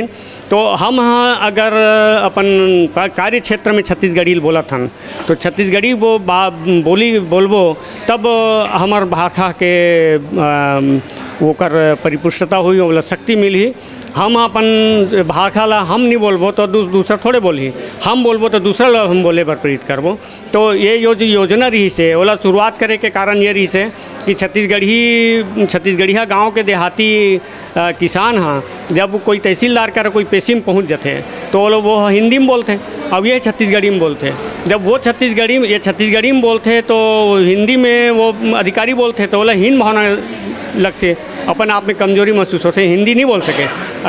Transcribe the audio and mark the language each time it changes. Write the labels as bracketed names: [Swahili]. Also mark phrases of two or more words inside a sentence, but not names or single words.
[Chhattisgarhi] तो हम हाँ अगर अपन कार्य क्षेत्र में छत्तीसगढ़ी बोलत हन तो छत्तीसगढ़ी बोलबो तब हमार भाषा के ओकर परिपुष्टता हुई, ओला शक्ति मिली। हम अपन भाषा ला हम नहीं बोलबो तो दूसरा थोड़े बोली, हम बोलबो तो दूसरा ला हम बोले बर प्रेरित करबो। तो ये योजना रही से ओला शुरुआत करे के कारण ये रही से कि छत्तीसगढ़िया गांव के देहाती किसान हाँ जब कोई तहसीलदार का कोई पेशी में पहुँच जाते तो वो हिंदी में बोलते, अब ये छत्तीसगढ़ी में बोलते। जब वो छत्तीसगढ़ी में बोलते तो हिंदी में वो अधिकारी बोलते तो बोला हिंद भावना लगते, अपन आप में कमजोरी महसूस होते, हिंदी नहीं बोल सके।